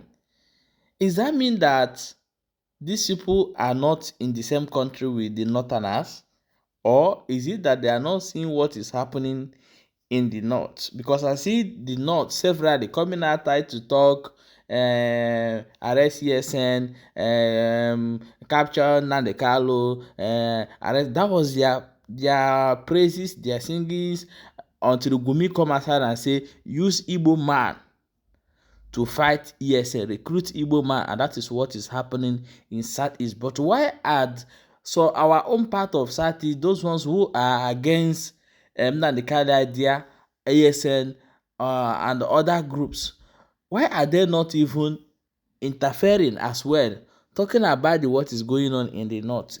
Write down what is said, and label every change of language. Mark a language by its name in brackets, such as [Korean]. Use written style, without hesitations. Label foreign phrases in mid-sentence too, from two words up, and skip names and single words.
[English] Does that mean that these people are not in the same country with the Northerners? Or is it that they are not seeing what is happening in the north? Because I see the north severally coming out to talk, arrest ESN, capture Nnamdi Kanu, arrest. That was their praises, their singings, until Gumi come outside and say, use Igbo man to fight ESN, recruit Igbo man, and that is what is happening in Southeast. But why so our own part of Southeast, those ones who are against Nnamdi Kanu idea, ASN, and other groups, why are they not even interfering as well, talking about what is going on in the north?